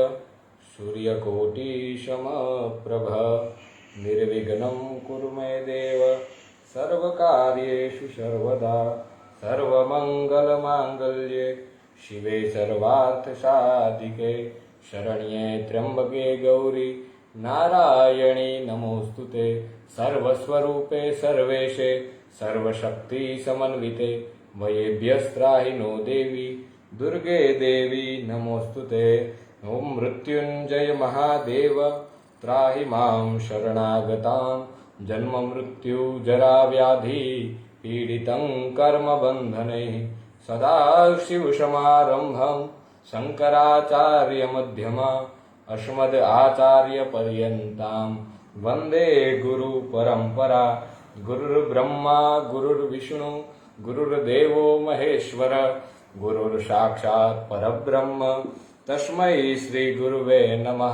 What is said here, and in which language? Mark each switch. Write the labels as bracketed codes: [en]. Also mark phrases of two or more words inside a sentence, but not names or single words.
[sa] सूर्यकोटी समप्रभ निर्विघ्नं कुरु मे देव सर्वकार्येषु सर्वदा सर्वमंगलमांगल्ये शिवे सर्वार्थसाधिके शरण्ये त्र्यंबके गौरी नारायणी नमोस्तुते सर्वस्वरूपे सर्वेशे सर्वशक्ति समन्विते भयेभ्यस्त्राहि नो देवी दुर्गे देवी नमोस्तुते ओम मृत्युंजय महादेव त्राहि मां शरणागतां जन्म मृत्यु जरा व्याधि पीडितं कर्म बंधनैः सदाशिव समारंभं शंकराचार्य मध्यमा अस्मद् आचार्य पर्यन्तां वन्दे गुरु परंपरा गुरुर्ब्रह्मा गुरुर्विष्णु गुरुर्देवो महेश्वर गुरुर् साक्षात् परब्रह्म तस्मै श्री गुरुवे नमः।